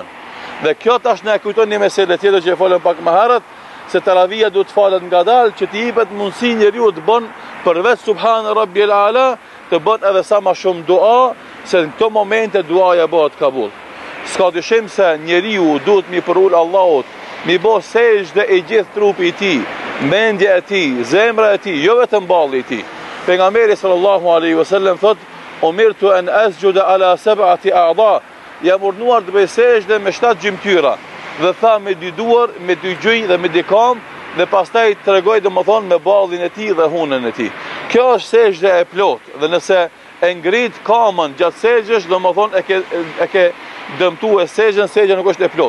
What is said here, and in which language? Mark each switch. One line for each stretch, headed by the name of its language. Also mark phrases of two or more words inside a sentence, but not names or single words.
Albanian: Dhe kjo tash na e kujton një meselë tjetër që e folëm pak më herët, se taravia duhet falet ngadalë që t'i jepet mundësi njeriu të bën përveç
Arabic: سبحان ربي الأعلى
Albanian: të bën edhe sa më shumë dua, se në këto momente duaja bëhet kabul. S'ka dyshim se njeriu duhet mi përul Allahut, mi bë sejdë e gjithë trupi i tij, mendja e tij, zemra e tij, jo vetëm balli i tij.
Arabic: Pejgamberi صلى الله عليه وسلم thot: "أمرت أن أسجد على سبعة أعظم."
Albanian: Jam urdhëruar të bëj sejdë me 7 gjymtyra. Dhe tha me 2 duar, me 2 gjunjë dhe me 2 kam, dhe pastaj tregoi domethënë me ballin e tij dhe hunën e tij. Kjo është sejdë e plot, dhe nëse e ngrit kamën gjatë sejdës, domethënë e ke dëmtuar sejdën nuk është e plot.